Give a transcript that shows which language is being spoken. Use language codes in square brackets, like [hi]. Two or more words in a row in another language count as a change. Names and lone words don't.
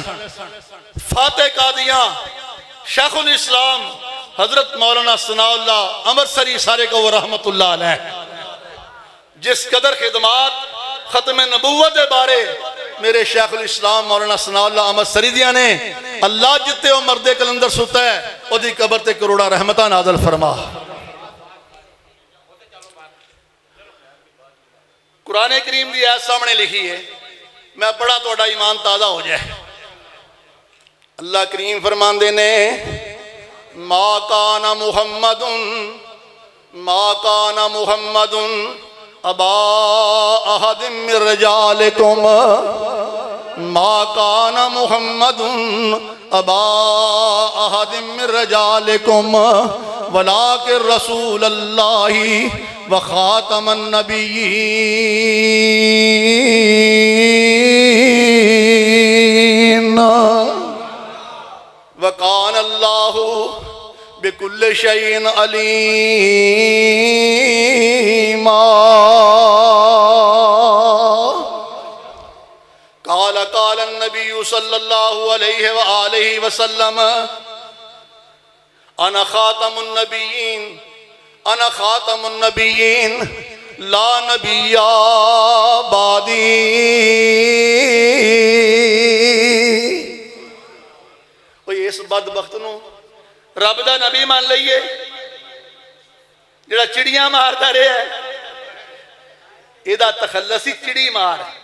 [pa] فاتح قادیاں شیخ الاسلام حضرت مولانا ثناء اللہ امرتسری سارے کو وہ [ar] رحمة الله عليه, [pa] جس قدر خدمات ختم نبوت کے بارے میرے شیخ الاسلام مولانا ثناء اللہ امرتسری دیا نے، اللہ جتے وہ مردِ قلندر ستا ہے اودی قبر تے کروڑاں رحمتاں نازل فرما. [ur] قرآن کریم کی آیت سامنے لکھی ہے، میں پڑھا تو ایمان تازہ ہو جائے. [pa] اللہ کریم فرماندے نے [ar] ما كان محمد أبا أحد من رجالكم، ما كان محمد أبا أحد من رجالكم ولكن رسول الله وخاتم النبيين وكان الله بكل شيء عليما. قال قال نبي صلى الله عليه وآله وسلم أنا خاتم النبيين، أنا خاتم النبيين لا نبي بعدي. [pa] اس بدبخت نوں رب دا نبی مان لئیے جیہڑا چڑیاں ماردا رہا ہے، ایہدا تخلص ہی چڑی مار.